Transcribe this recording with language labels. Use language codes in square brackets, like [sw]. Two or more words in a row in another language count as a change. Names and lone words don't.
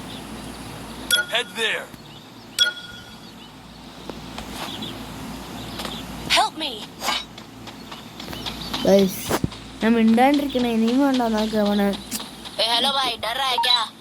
[en] Head there. me. [ml] ഗൈസ് ഞാൻ മിണ്ടാണ്ടിരിക്കണേ ഇനിയും വേണ്ട നോക്ക് അവനെ. [hi] हेलो भाई डर रहा है क्या?